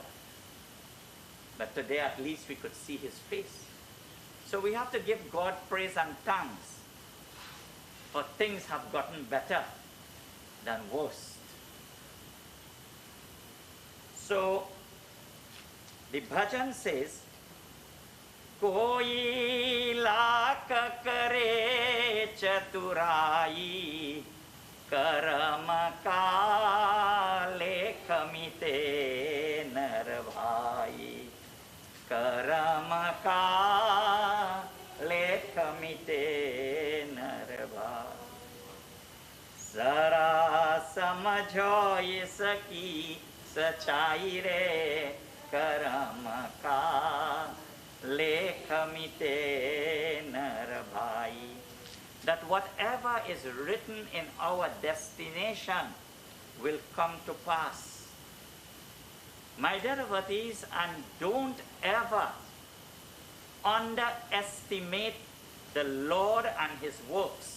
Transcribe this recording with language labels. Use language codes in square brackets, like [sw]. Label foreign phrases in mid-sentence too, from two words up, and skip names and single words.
[en] But today at least we could see his face. So we have to give God praise and thanks, for things have gotten better than worse. So the bhajan says, [hi] कोई लाख करे चतुराई करम का लेख मिटे ना रे भाई करम का लेख मिटे ना रे भाई ज़रा समझो इसकी सच्चाई रे करम का लेख मिटे ना रे भाई. [en] That whatever is written in our destination will come to pass. My dear devotees, and don't ever underestimate the Lord and his works.